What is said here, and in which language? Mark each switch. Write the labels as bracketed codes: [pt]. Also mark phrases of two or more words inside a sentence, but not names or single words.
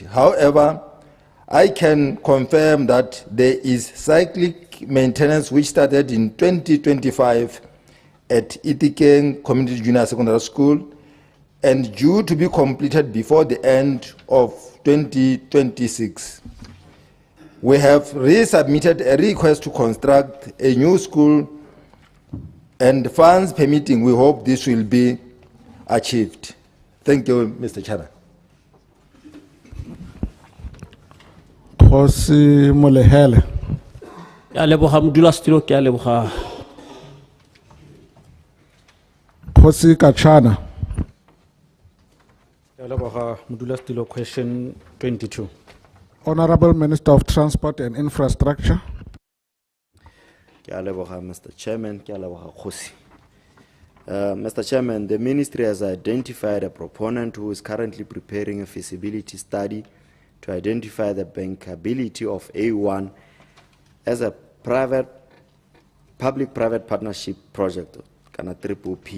[en] However, I can confirm that there is cyclic maintenance which started in 2025 at Itikeng Community Junior Secondary School and due to be completed before the end of 2026. We have resubmitted a request to construct a new school, and funds permitting, we hope this will be achieved. Thank you, Mr. Chairman. Khosi Molehele. [tn] Ke a leboga modulasetulo, ke a leboga. Khosi Kachana. Ke a leboga modulasetulo, [en] question 22. Honorable Minister of Transport and Infrastructure. [tn] Ke a leboga, Mr. Chairman, ke a leboga Khosi. [en] Mr. Chairman, the ministry has identified a proponent who is currently preparing a feasibility study to identify the bankability of A1 as a public-private partnership project, Kana PPP.